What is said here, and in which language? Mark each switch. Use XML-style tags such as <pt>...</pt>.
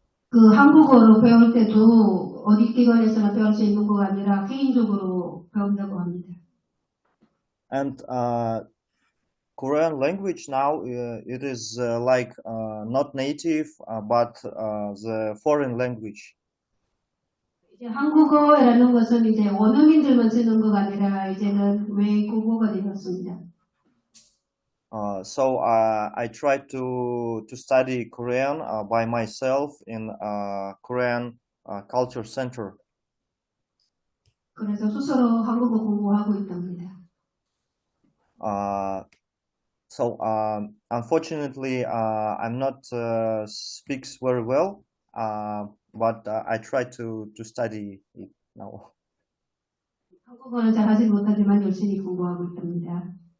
<ko>그 한국어로 배울 때도 어디 기관에서나 배울 수 있는 거가 아니라 개인적으로 배운다고 합니다.</ko> <en>And Korean language now it is like not native but the foreign language.</en> <ko>이제 한국어라는 것은 이제 원어민들만 쓰는 거가 아니라 이제는 외국어가 되었습니다.</ko> <en>So I tried to study Korean by myself in Korean Culture Center.</en> <ko>그래서 스스로 한국어 공부하고 있답니다.</ko> <en>So unfortunately, I'm not speaks very well, but I try to study it now.</en> <ko>한국어는 잘하지 못하지만 열심히 공부하고 있답니다.</ko>